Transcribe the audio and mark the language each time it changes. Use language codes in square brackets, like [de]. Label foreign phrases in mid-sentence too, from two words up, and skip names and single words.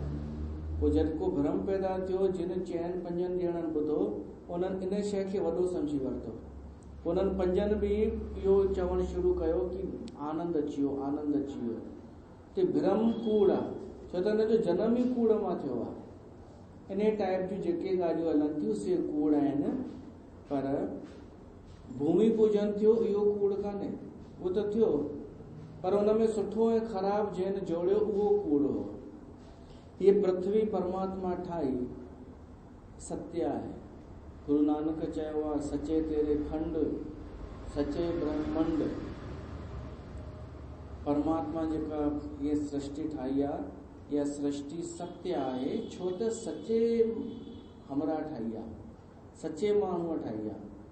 [sd] पोइ जेको भ्रम पैदा थियो, जिन 4-5 ॼणनि ॿुधो, उन्हनि इन शइ खे वॾो सम्झी वरितो। उन्हनि 5 बि इहो चवणु शुरू कयो कि आनंद अची वियो, आनंद अची वियो। ते भ्रम कूड़ आहे, छो त हिनजो जनम ई कूड़ मां थियो आहे। इन टाइप जूं जेके ॻाल्हियूं हलनि थियूं से कूड़ आहिनि। पर भूमि पूजन थियो, इहो कूड़ कान्हे, उहो त थियो, पर उन में सुठो ऐं ख़राबु जंहिं जोड़ियो उहो कूड़ हो। ये पृथ्वी परमात्मा ठाही, सत्य आहे। गुरु नानक चयो आहे, [pa] सचे तेरे खंड, सचे ब्रह्मंड। [sd] परमात्मा जेका ये सृष्टि ठाही आहे, इहा सृष्टि सत्य आहे, छो त सचे हमरा ठाही आहे, सचे माण्हूअ ठाही आहे।